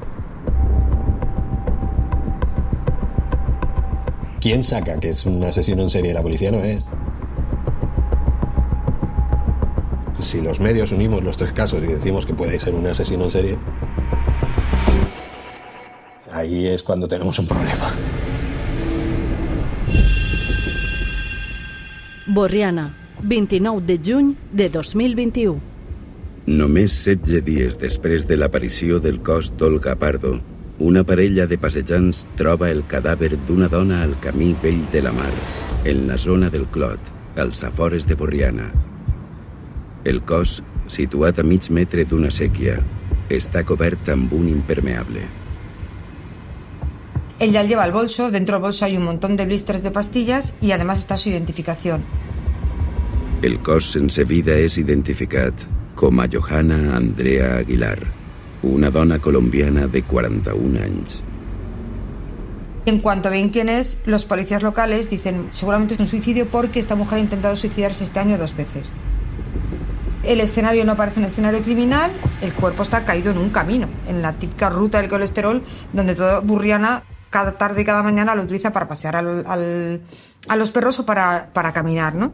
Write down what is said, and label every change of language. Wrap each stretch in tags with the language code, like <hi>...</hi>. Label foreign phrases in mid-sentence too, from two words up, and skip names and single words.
<es>¿Quién saca que es un asesino en serie? La policía no es. Si los medios unimos los tres casos y decimos que puede ser un asesino en serie, ahí es cuando tenemos un problema.</es> <ca>Borriana, 29 de juny de 2021. Només 16 dies després de l'aparició del cos d'Olga Pardo, una parella de passejants troba el cadàver d'una dona al camí vell de la mar, en la zona del Clot, als afores de Borriana. El cos, situat a mig metre d'una séquia, està cobert amb un impermeable.</ca> <es>Ella lleva el bolso, dentro del bolso hay un montón de blisters de pastillas y además está su identificación.</es> <ca>El cos sense vida és identificat com a Johanna Andrea Aguilar, una dona colombiana de 41 años.</ca> <es>En cuanto ven quién es, los policías locales dicen seguramente es un suicidio porque esta mujer ha intentado suicidarse este año 2 veces. El escenario no parece un escenario criminal, el cuerpo está caído en un camino, en la típica ruta del colesterol, donde toda Borriana cada tarde y cada mañana lo utiliza para pasear a los perros o para caminar, ¿no?</es>